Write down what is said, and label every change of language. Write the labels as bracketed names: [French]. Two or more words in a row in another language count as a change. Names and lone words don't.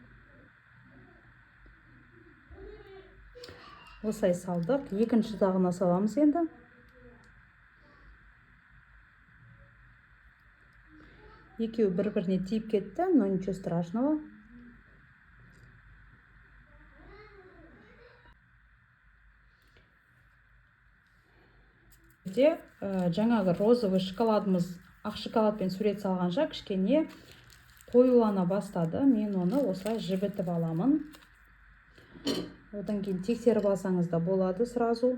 [Kazakh] Осылай салдық. Екінші жағына саламыз енді. Екеуі бір-біріне тиіп кетті, [Russian] но ничего страшного. [Kazakh] Жаңағы розовый шоколадымыз ақ шоколадпен сурет салғанша кішкене қоюлана бастады. Мен оны осылай жібітіп аламын. Одан кейін тексеріп алсаңыз да болады сразу.